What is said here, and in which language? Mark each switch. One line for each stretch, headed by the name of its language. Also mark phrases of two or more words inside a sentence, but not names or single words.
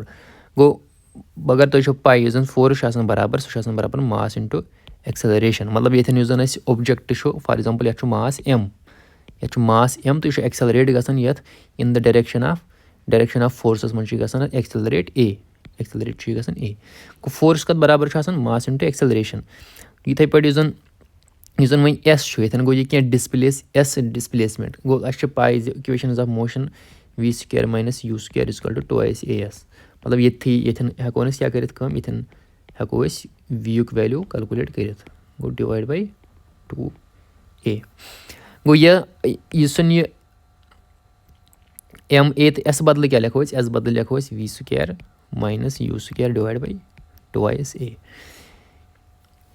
Kashmiri: گوٚو اگر تۄہہِ چھو پاے یُس زن فورس چھُ آسان برابر سُہ چھُ آسان برابر
English: mass into acceleration
Kashmiri: مطلب ییٚتھٮ۪ن یُس زن اَسہِ اوبجیکٹ چھُ فار ایٚگزامپٕل یتھ چھُ
English: mass m
Kashmiri: تہٕ یہِ چھُ ایٚکسلریٹ گژھان یتھ
English: in the direction of forces
Kashmiri: منٛز چھُ یہِ گژھان ایٚکسلریٹ چھُ یہِ گژھان اے. گوٚو فورس کَتھ برابر چھُ آسان
English: mass into acceleration.
Kashmiri: یِتھٕے پٲٹھۍ یُس زن وۄنۍ ایس چھُ ییٚتھٮ۪ن گوٚو یہِ کینٛہہ ڈِسپلیسمٮ۪نٛٹ گوٚو اَسہِ چھِ پاے زِ
English: equations of motion v square minus u square equal to 2s AS
Kashmiri: مطلب ییٚتھٮ۪ن ہٮ۪کون أسۍ کیٛاہ کٔرِتھ کٲم ییٚتھٮ۪ن ہٮ۪کو أسۍ وی یُک ویلیوٗ کلکُلیٹ کٔرِتھ گوٚو
English: divide by 2a.
Kashmiri: گوٚو یُس زن یہِ
English: m a
Kashmiri: تہٕ ایس بدلہٕ کیٛاہ لیکھو أسۍ ایس بدلہٕ لیکھو أسۍ
English: v square minus u square divide by 2s A.